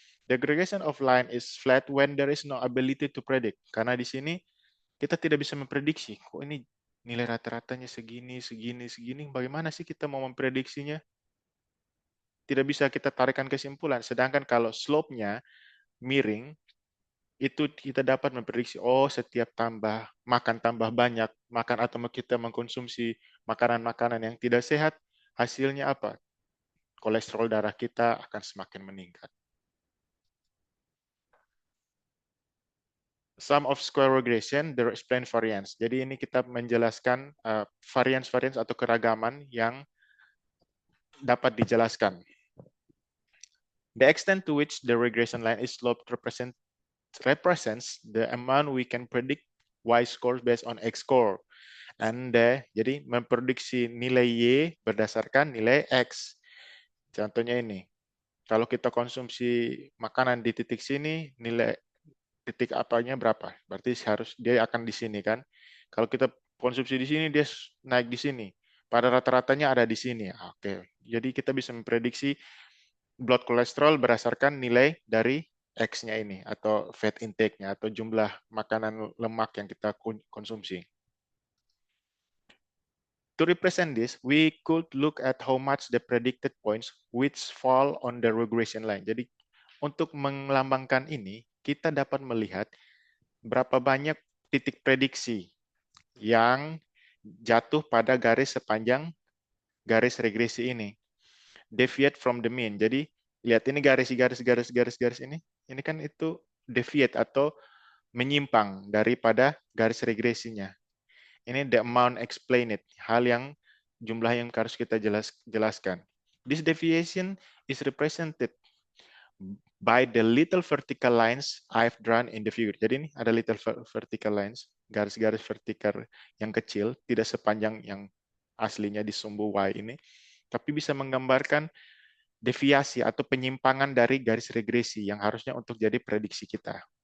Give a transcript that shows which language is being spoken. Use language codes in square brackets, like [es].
[en] The aggregation of line is flat when there is no ability to predict. [id] Karena di sini kita tidak bisa memprediksi. Kok ini nilai rata-ratanya segini, segini, segini. Bagaimana sih kita mau memprediksinya? Tidak bisa kita tarikan kesimpulan. Sedangkan kalau slope-nya miring, itu kita dapat memprediksi, oh setiap makan tambah banyak, makan atau kita mengkonsumsi makanan-makanan yang tidak sehat, hasilnya apa? Kolesterol darah kita akan semakin meningkat. [en] Sum of square regression, the explain variance. [id] Jadi ini kita menjelaskan variance-variance atau keragaman yang dapat dijelaskan. [en] The extent to which the regression line is sloped represents the amount we can predict Y scores based on X score. [id] Jadi memprediksi nilai Y berdasarkan nilai X. Contohnya ini, kalau kita konsumsi makanan di titik sini, nilai titik apanya berapa? Berarti dia akan di sini kan. Kalau kita konsumsi di sini, dia naik di sini. Pada rata-ratanya ada di sini. Oke. Jadi kita bisa memprediksi blood cholesterol berdasarkan nilai dari X-nya ini, atau fat intake-nya, atau jumlah makanan lemak yang kita konsumsi. [en] To represent this, we could look at how much the predicted points which fall on the regression line. [id] Jadi untuk melambangkan ini, kita dapat melihat berapa banyak titik prediksi yang jatuh pada garis sepanjang garis regresi ini. [en] Deviate from the mean. [id] Jadi lihat ini garis ini. Ini kan itu deviate atau menyimpang daripada garis regresinya. Ini [en] the amount explain it, [id] hal yang jumlah yang harus kita jelaskan. [en] This deviation is represented by the little vertical lines I've drawn in the figure. [id] Jadi ini ada [en] little vertical lines, [id] garis-garis vertikal yang kecil, tidak sepanjang yang aslinya di sumbu Y ini. tapi bisa menggambarkan deviasi atau penyimpangan dari garis regresi yang harusnya untuk jadi prediksi kita.